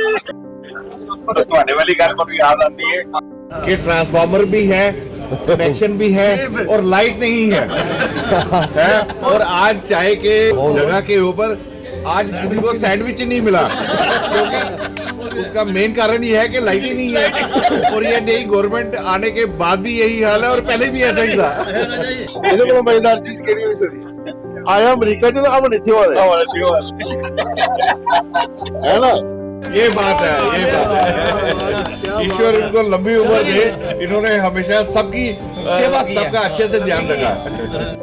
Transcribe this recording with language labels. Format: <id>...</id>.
<hi>तुम्हारे वाली गल को याद आती है कि ट्रांसफार्मर भी है, कनेक्शन भी है और लाइट नहीं है, है? और आज चाय के जगह के ऊपर आज किसी को सैंडविच नहीं मिला, क्योंकि उसका मेन कारण ये है कि लाइट ही नहीं है। और ये नई गवर्नमेंट आने के बाद भी यही हाल है और पहले भी ऐसा ही था।</hi> <pa>ਇਹਦੇ ਕੋਲ ਮਜ਼ੇਦਾਰ ਚੀਜ਼ ਕਿਹੜੀ ਹੋਈ ਸੀ? ਆਇਆ ਅਮਰੀਕਾ ਚ ਤਾਂ ਇੱਥੇ ਹੋ</pa> <hi>है ना। ये बात है, ये बात है। ईश्वर इनको लंबी उम्र दे, इन्होंने हमेशा सबकी सेवा की, सबका अच्छे से ध्यान रखा।</hi>